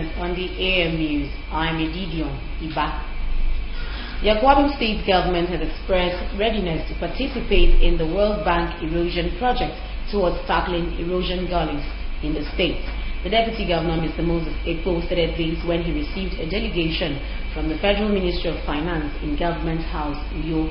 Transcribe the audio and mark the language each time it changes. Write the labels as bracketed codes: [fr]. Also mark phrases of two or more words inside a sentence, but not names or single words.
[en] Sunday AM News. I'm Edidion Iba. The Akwa Ibom State government has expressed readiness to participate in the World Bank erosion project towards tackling erosion gullies in the state. The Deputy Governor, Mr. Moses Ekpo, stated this when he received a delegation from the Federal Ministry of Finance in Government House, Uyo.